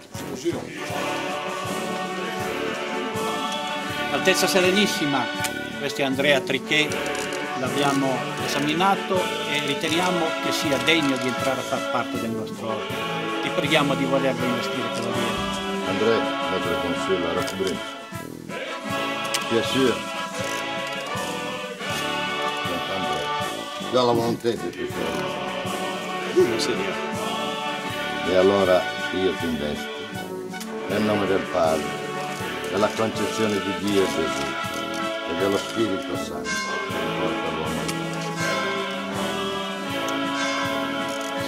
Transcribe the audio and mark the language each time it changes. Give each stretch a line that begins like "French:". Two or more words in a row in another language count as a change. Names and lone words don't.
Italian: Altezza Serenissima, questo è Andrea Trichet, l'abbiamo esaminato e riteniamo che sia degno di entrare a far parte del nostro ordine. Ti preghiamo di volerlo investire cavaliere. Andrea,
French: notre consul à Rasbrin. Bien sûr.
Italian: Dalla volontà di questo. E allora io ti investo nel nome del Padre, della concezione di Dio e Gesù e dello Spirito Santo che porta l'uomo al Padre.